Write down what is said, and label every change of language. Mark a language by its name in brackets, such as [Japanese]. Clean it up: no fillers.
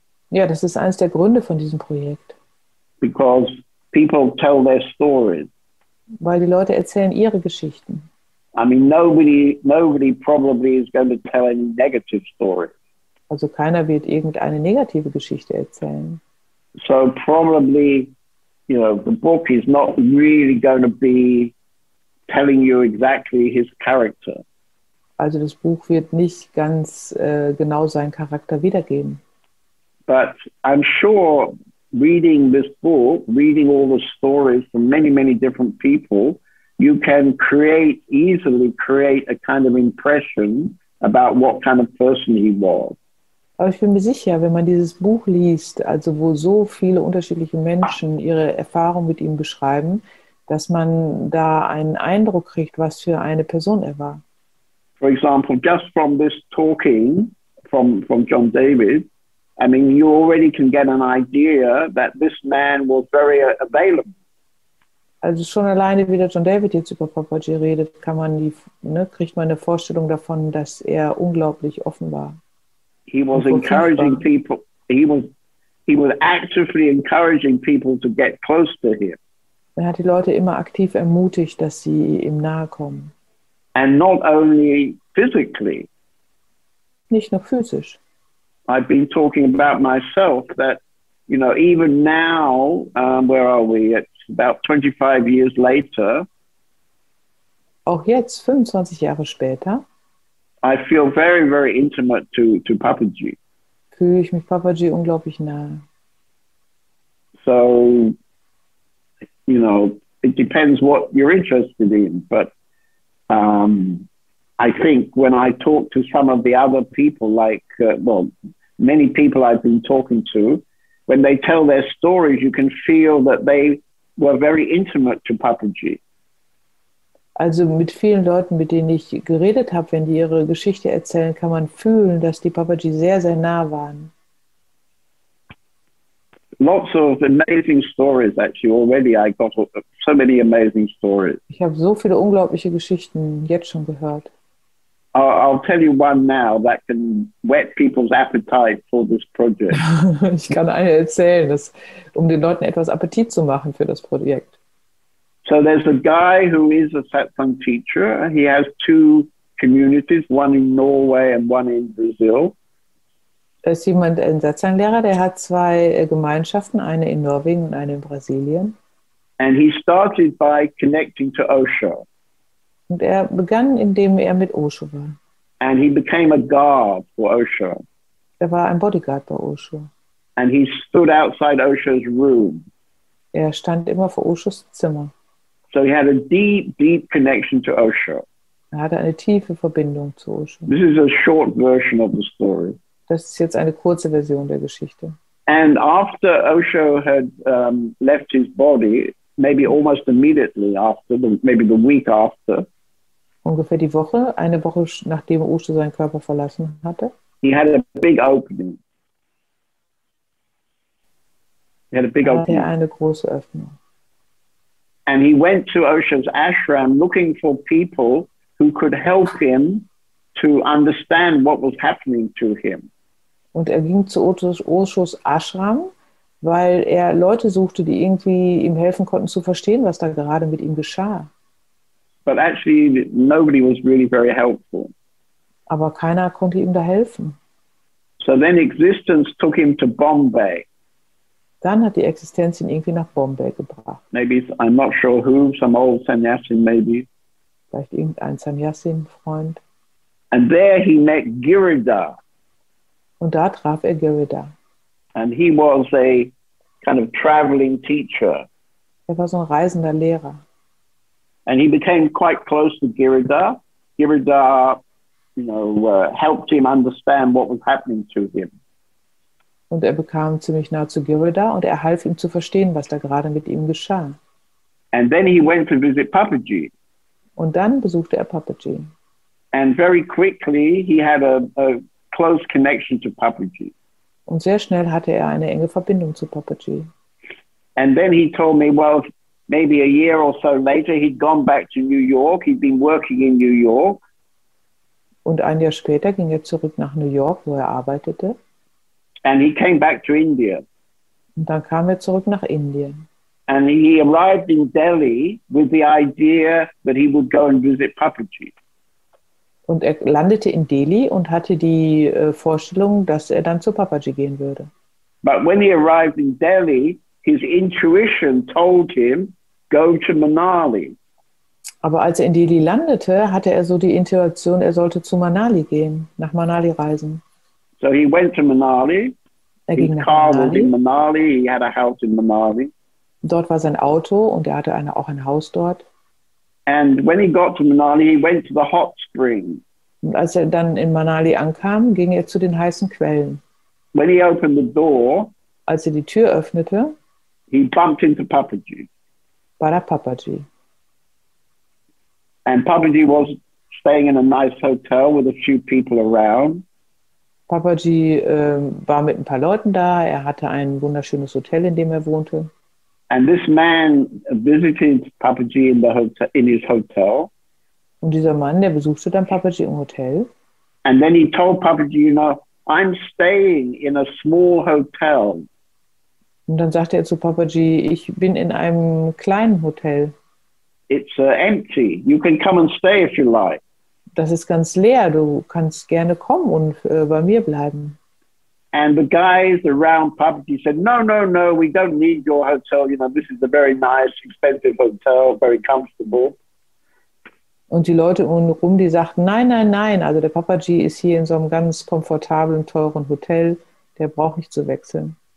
[German] Ja, das ist eines der Gründe von diesem Projekt. [English] Because people tell their stories. [German] Weil die Leute erzählen ihre Geschichten. [English] I mean, nobody probably is going to tell any negative story. [German] Also keiner wird irgendeine negative Geschichte erzählen. [English] So probably, you know, the book is not really going to be telling you exactly his character. [German] Also das Buch wird nicht ganz genau seinen Charakter wiedergeben. [English] But I'm sure reading this book, reading all the stories from many, many different people, you can easily create a kind of impression about what kind of person he was. [German] Aber ich bin mir sicher, wenn man dieses Buch liest, also wo so viele unterschiedliche Menschen ihre Erfahrung mit ihm beschreiben, dass man da einen Eindruck kriegt, was für eine Person er war. [English] For example, just from this talking from John David, I mean, you already can get an idea that this man was very available. [German] Also schon alleine, wie der John David jetzt über Papaji redet, kriegt man eine Vorstellung davon, dass er unglaublich offen war. [English] He was encouraging people. He was actively encouraging people to get close to him. [German] Er hat die Leute immer aktiv ermutigt, dass sie ihm nahe kommen. [English] And not only physically. [German] Nicht nur physisch. [English] I've been talking about myself that, you know, even now, where are we? It's about 25 years later. [German] Auch jetzt, 25 Jahre später, [English] I feel very, very intimate to Papaji. [German] Fühle ich mich Papaji unglaublich nahe. [English] So, you know, it depends what you're interested in, but I think when I talk to some of the other people, like, many people I've been talking to, when they tell their stories, you can feel that they were very intimate to Papaji. [German] Also mit vielen Leuten, mit denen ich geredet habe, wenn die ihre Geschichte erzählen, kann man fühlen, dass die Papaji sehr, sehr nah waren. [English] Lots of amazing stories, actually. Already I got so many amazing stories. [German] Ich habe so viele unglaubliche Geschichten jetzt schon gehört. [English] I'll tell you one now that can whet people's appetite for this project. [German] Ich kann eine erzählen, um den Leuten etwas Appetit zu machen für das Projekt. [English] So there's a guy who is a satsang teacher. He has two communities, one in Norway and one in Brazil. [German] Da ist jemand, ein Satsang-Lehrer, der hat zwei Gemeinschaften, eine in Norwegen und eine in Brasilien. [English] And he started by connecting to Osho. [German] Und er begann, indem er mit Osho war. [English] And he became a guard for Osho. [German] Er war ein Bodyguard bei Osho. [English] And he stood outside Osho's room. [German] Er stand immer vor Oshos Zimmer. [English] So he had a deep, deep connection to Osho. [German] Er hatte eine tiefe Verbindung zu Osho. [English] This is a short version of the story. [German] Das ist jetzt eine kurze Version der Geschichte. [English] And after Osho had left his body, maybe almost immediately after, maybe the week after, [German] ungefähr eine Woche nachdem Osho seinen Körper verlassen hatte, [English] he had a big opening. [German] Hatte er eine große Öffnung. [English] And he went to Osho's ashram looking for people who could help him to understand what was happening to him. [German] Und er ging zu Oshos Ashram, weil er Leute suchte, die irgendwie ihm helfen konnten zu verstehen, was da gerade mit ihm geschah. [English] But actually nobody was really very helpful. [German] Aber keiner konnte ihm da helfen. [English] So then existence took him to Bombay. [German] Dann hat die Existenz ihn irgendwie nach Bombay gebracht. [English] Maybe, I'm not sure who, some old sannyasin maybe. [German] Vielleicht irgendein Sannyasin-Freund. [English] And there he met Girida. [German] Und da traf er Girida. [English] And he was a kind of traveling teacher. [German] Er war so ein reisender Lehrer. [English] And he became quite close to Girida. Girida, helped him understand what was happening to him. [German] Und er bekam ziemlich nah zu Girida und er half ihm zu verstehen, was da gerade mit ihm geschah. [English] And then he went to visit Papaji. [German] Und dann besuchte er Papaji. [English] And very quickly he had a close connection to Papaji. [German] Und sehr schnell hatte er eine enge Verbindung zu Papaji. [English] And then he told me, well, maybe a year or so later, he'd gone back to New York. He'd been working in New York. [German] Und ein Jahr später ging er zurück nach New York, wo er arbeitete. [English] And he came back to India. [German] Und dann kam er zurück nach Indien. [English] And he arrived in Delhi with the idea that he would go and visit Papaji. [German] Und er landete in Delhi und hatte die Vorstellung, dass er dann zu Papaji gehen würde. [English] But when he arrived in Delhi, his intuition told him, go to Manali. [German] Aber als er in Delhi landete, hatte er so die Intuition, er sollte zu Manali gehen, nach Manali reisen. [English] So he went to Manali. His car was in Manali. He had a house in Manali. [German] Dort war sein Auto und er hatte auch ein Haus dort. [English] And when he got to Manali, he went to the hot spring. [German] Und als er dann in Manali ankam, ging er zu den heißen Quellen. [English] When he opened the door, [German] als er die Tür öffnete, [English] he bumped into Papaji. [German] War da Papaji. [English] And Papaji was staying in a nice hotel with a few people around. [German] Papaji war mit ein paar Leuten da. Er hatte ein wunderschönes Hotel, in dem er wohnte. [English] And this man visited Papaji in his hotel. [German] Und dieser Mann, der besuchte dann Papaji im Hotel. [English] And then he told Papaji, I'm staying in a small hotel. [German] Und dann sagte er zu Papaji, ich bin in einem kleinen Hotel. [English] It's empty. You can come and stay if you like. [German] Das ist ganz leer. Du kannst gerne kommen und bei mir bleiben. [English] And the guys around Papaji said, no, we don't need your hotel. This is a very nice, expensive hotel, very comfortable. [German] Und die Leute umherum, die sagten, nein. Also der Papaji ist hier in so einem ganz komfortablen, teuren Hotel. Der braucht nicht zu wechseln.